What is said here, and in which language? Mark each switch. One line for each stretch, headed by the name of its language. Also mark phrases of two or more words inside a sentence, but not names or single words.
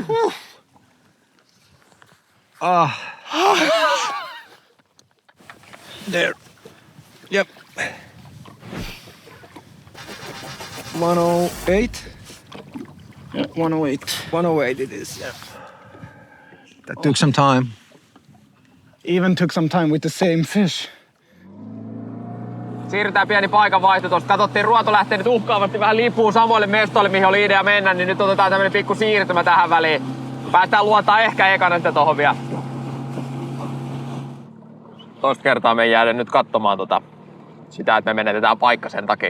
English: There. Yep. 108? Yeah, 108. 108 it is, yeah. That took some time. Even took some time with the same fish.
Finnish: Siirrytään pieni paikanvaihto tuosta. Katsottiin, ruoto lähtee nyt uhkaavasti vähän liipuu samoille mestoille, mihin oli idea mennä, niin nyt otetaan tämmönen pikku siirtymä tähän väliin. Päästään luontaa ehkä ekana sitten tohon vielä. Toista kertaa me ei jäädä nyt katsomaan sitä, että me menetetään paikka sen takia.